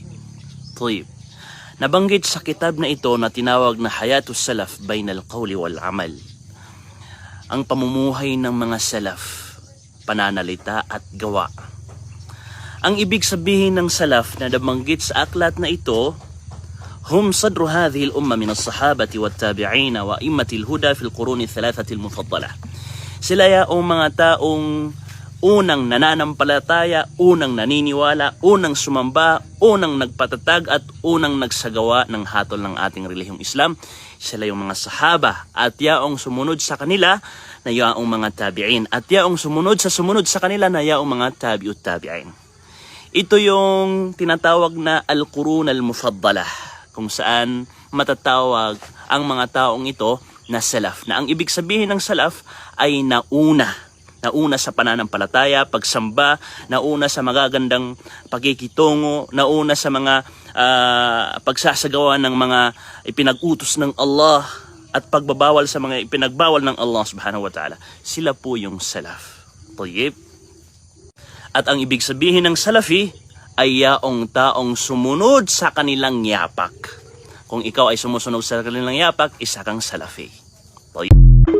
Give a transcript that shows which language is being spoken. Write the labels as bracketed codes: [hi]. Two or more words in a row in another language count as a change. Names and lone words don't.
[tl] Tayyib. Nabanggit sa kitab na ito na tinawag na Hayatus Salaf Bainal Qawli wal Amal. Ang pamumuhay ng mga salaf, pananalita at gawa. Ang ibig sabihin ng salaf na nabanggit sa aklat na ito, [ar] هم صدر هذه الأمة من الصحابة والتابعين وأئمة الهدى في القرون الثلاثة المفضلة. [tl] Sila yaong mga taong unang nananampalataya, unang naniniwala, unang sumamba, unang nagpatatag at unang nagsagawa ng hatol ng ating relihiyong Islam. Sila yung mga sahaba at yaong sumunod sa kanila na yaong mga tabi'in at yaong sumunod sa kanila na yaong mga tabi'ut tabi'in. Ito yung tinatawag na [ar] القرون المفضلة, [tl] kung saan matatawag ang mga taong ito na salaf. Na ang ibig sabihin ng salaf ay nauna sa pananampalataya, pagsamba, nauna sa magagandang pagkikitungo, nauna sa mga pagsasagawa ng mga ipinag-utos ng Allah at pagbabawal sa mga ipinagbawal ng Allah [ar] سبحانه وتعالى. [tl] Sila po yung salaf. Tayyib. At ang ibig sabihin ng salafi ay yaong taong sumunod sa kanilang yapak. Kung ikaw ay sumusunod sa kanilang yapak, isa kang salafi.